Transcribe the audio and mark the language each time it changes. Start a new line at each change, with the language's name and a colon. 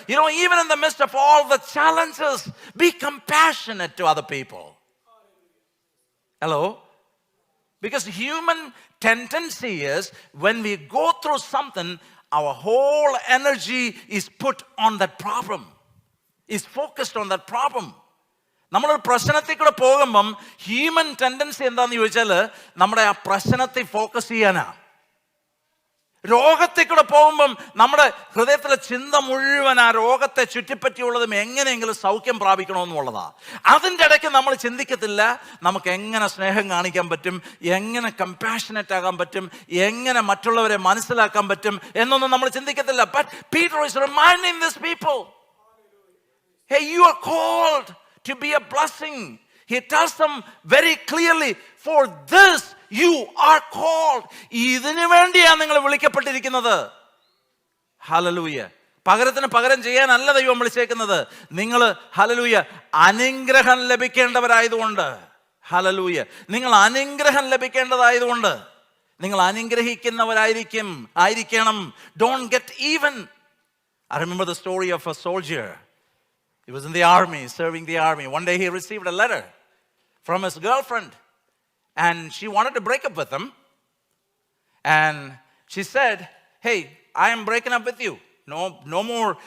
English: Even in the midst of all the challenges, be compassionate to other people. Hello? Because human tendency is when we go through something, our whole energy is put on that problem, is focused on that problem.
Malayalam: നമ്മളൊരു പ്രശ്നത്തിൽ കൂടെ പോകുമ്പം human tendency എന്താന്ന് ചോദിച്ചാൽ നമ്മുടെ ആ പ്രശ്നത്തെ focus ചെയ്യാനാ. രോഗത്തിൽ കൂടെ പോകുമ്പം നമ്മുടെ ഹൃദയത്തിലെ ചിന്ത മുഴുവൻ ആ രോഗത്തെ ചുറ്റിപ്പറ്റിയുള്ളതും എങ്ങനെയെങ്കിലും സൗഖ്യം പ്രാപിക്കണമെന്നുള്ളതാ. അതിൻ്റെ ഇടയ്ക്ക് നമ്മൾ ചിന്തിക്കത്തില്ല നമുക്ക് എങ്ങനെ സ്നേഹം കാണിക്കാൻ പറ്റും, എങ്ങനെ കമ്പാഷനറ്റ് ആകാൻ പറ്റും, എങ്ങനെ മറ്റുള്ളവരെ മനസ്സിലാക്കാൻ പറ്റും എന്നൊന്നും നമ്മൾ ചിന്തിക്കത്തില്ല.
English: But Peter is reminding these people, hey, you are called to be a blessing. He tells them very clearly, for this you are called.
Malayalam: ഇതിനു വേണ്ടിയാണ് നിങ്ങൾ വിളിക്കപ്പെട്ടിരിക്കുന്നത്. ഹല്ലേലൂയ. പകരത്തിന് പകരം ചെയ്യാനല്ല ദൈവം വിളിച്ചേക്കുന്നത്. നിങ്ങൾ ഹല്ലേലൂയ അനുഗ്രഹം ലഭിക്കേണ്ടവരായതുകൊണ്ട്. ഹല്ലേലൂയ. നിങ്ങൾ അനുഗ്രഹം ലഭിക്കേണ്ടതായതുകൊണ്ട് നിങ്ങൾ അനുഗ്രഹിക്കുന്നവരായിരിക്കണം.
English: Don't get even. I remember the story of a soldier. He was in the army, serving the army. One day he received a letter from his girlfriend, and she wanted to break up with him. And she said, "Hey, I am breaking up with you. No more.